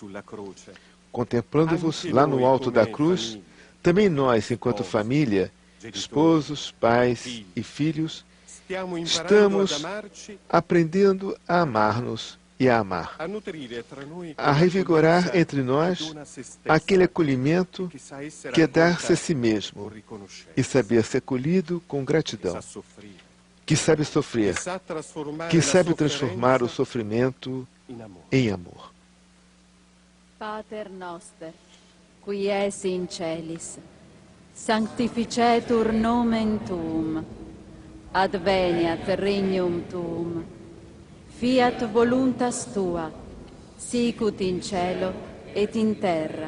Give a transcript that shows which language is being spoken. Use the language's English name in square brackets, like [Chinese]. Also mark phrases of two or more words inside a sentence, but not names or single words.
[Portuguese] Contemplando-vos lá no alto da cruz, também nós, enquanto família, esposos, pais e filhos, estamos aprendendo a amar-nos e a amar, a revigorar entre nós aquele acolhimento que é dar-se a si mesmo e saber ser acolhido com gratidão, que sabe sofrer, que sabe transformar o sofrimento em amor. [Latin] Pater noster, qui es in celis, sanctificetur nomen tuum, adveniat regnum tuum, fiat voluntas tua, sicut in cielo et in terra.